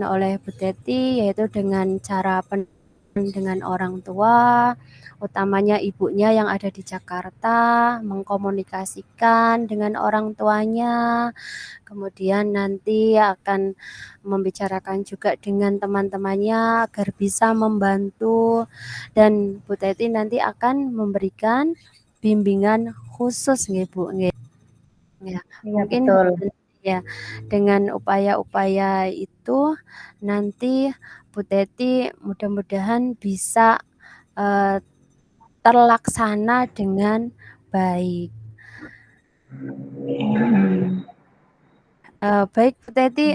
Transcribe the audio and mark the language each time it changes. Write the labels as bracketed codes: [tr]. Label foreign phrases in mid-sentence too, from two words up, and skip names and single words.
[id] oleh Bu Teti, yaitu dengan cara dengan orang tua, utamanya ibunya yang ada di Jakarta, mengkomunikasikan dengan orang tuanya, kemudian nanti akan membicarakan juga dengan teman-temannya agar bisa membantu, dan Bu Teti nanti akan memberikan bimbingan khusus nggih Bu nggih. Ya, Iya, mungkin betul. ya dengan upaya-upaya itu nanti Bu Teti mudah-mudahan bisa terlaksana dengan baik. Baik Bu Teti,